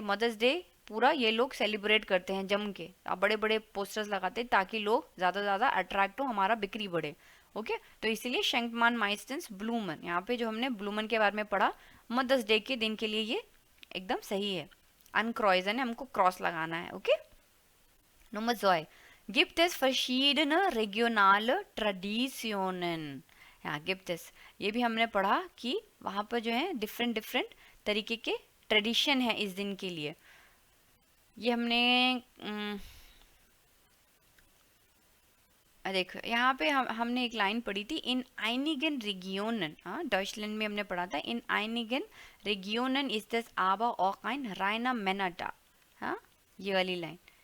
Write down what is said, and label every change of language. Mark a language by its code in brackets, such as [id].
[hi] Mother's day पूरा ये लोग सेलिब्रेट करते हैं जम के, अब बड़े बड़े पोस्टर्स लगाते हैं ताकि लोग ज़्यादा से ज़्यादा अट्रैक्ट हो, हमारा बिक्री बढ़े। ओके, तो इसीलिए शेंकमान माइस्टेंस ब्लूमन, यहाँ पे जो हमने ब्लूमन के बारे में पढ़ा, मदर्स डे के दिन के लिए ये एकदम सही है। अनक्रॉइजन है, हमको क्रॉस लगाना है। [de] ओके, Nummer 2. Gibt es verschiedene regionale Traditionen? [hi] हाँ, [de] gibt es, [hi] ये भी हमने पढ़ा कि वहाँ पर जो है डिफरेंट डिफरेंट तरीके के ट्रेडिशन है इस दिन के लिए। ये हमने देखो यहाँ पे हमने एक लाइन पढ़ी थी, इन आइनिगन रिगियोनन, हाँ, डॉइचलैंड में हमने पढ़ा था, इन आइनिगन रिगियोनन इज दस आबा [de] auch ein reiner Männertag, [hi] हाँ, ये वाली लाइन,